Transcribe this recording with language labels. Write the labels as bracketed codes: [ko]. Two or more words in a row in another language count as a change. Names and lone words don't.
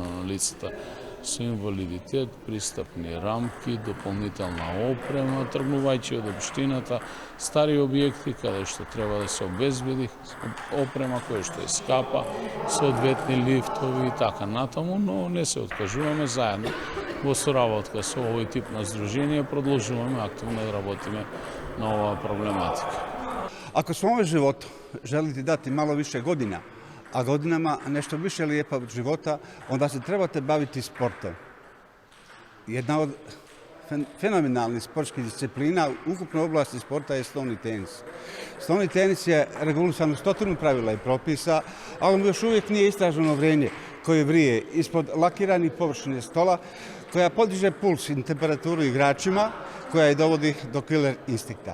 [mk] на лицата со инвалидитет, пристапни рамки, дополнителна опрема, тргнувајќи од општината, стари објекти каде што треба да се обезбеди опрема која што е скапа, соодветни лифтови и така натаму, но не се откажуваме заедно во соработка со овој тип на здружение, продолжуваме активно да работиме на оваа проблематика. [bs] Ако свome животу želite dati malo više godina, a godinama nešto više lijepa od života, onda se trebate baviti sportom. Jedna od fenomenalnih sportskih disciplina u ukupnoj oblasti sporta je stolni tenis. Stolni tenis je regulisan u 100 pravila i propisa, ali mu još uvijek nije istraženo vrenje koje vrije ispod lakiranih površine stola, koja podiže puls i temperaturu igračima, koja je dovodi do killer instinkta.